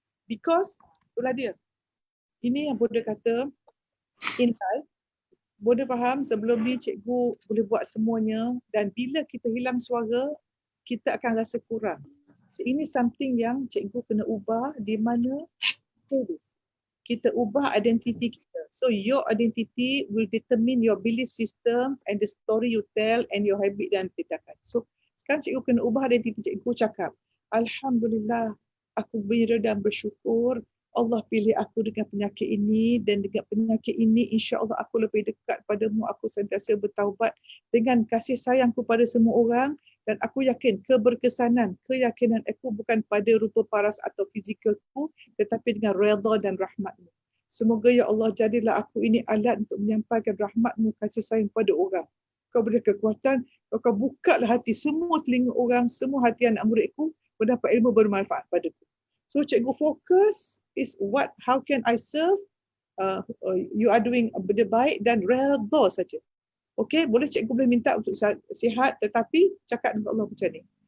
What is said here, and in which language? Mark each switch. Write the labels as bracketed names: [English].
[Malay] Because, itulah dia. Ini yang Bonda kata, [English] in life, [Malay] Bonda faham sebelum ni cikgu boleh buat semuanya, dan bila kita hilang suara, kita akan rasa kurang. So, ini something yang cikgu kena ubah, di mana kita ubah identiti kita. [English] So your identity will determine your belief system and the story you tell and your habit [Malay] dan tindakan. So sekarang cikgu kena ubah identiti cikgu, cakap, Alhamdulillah, aku gembira dan bersyukur Allah pilih aku dengan penyakit ini, dan dengan penyakit ini insya-Allah aku lebih dekat padamu, aku sentiasa bertaubat dengan kasih sayangku pada semua orang, dan aku yakin keyakinan aku bukan pada rupa paras atau fizikalku, tetapi dengan redha dan rahmatmu. Semoga ya Allah jadilah aku ini alat untuk menyampaikan rahmatmu, kasih sayang pada orang. Kau beri kekuatan, kau bukalah hati semua telinga orang, semua hati anak muridku, mendapat ilmu bermanfaat padaku. [English] So [Malay] cikgu fokus [English] is how can I serve? You are doing [Malay] benda baik dan redha saja. Okey, boleh cikgu boleh minta untuk sihat, tetapi cakap dengan Allah macam ni.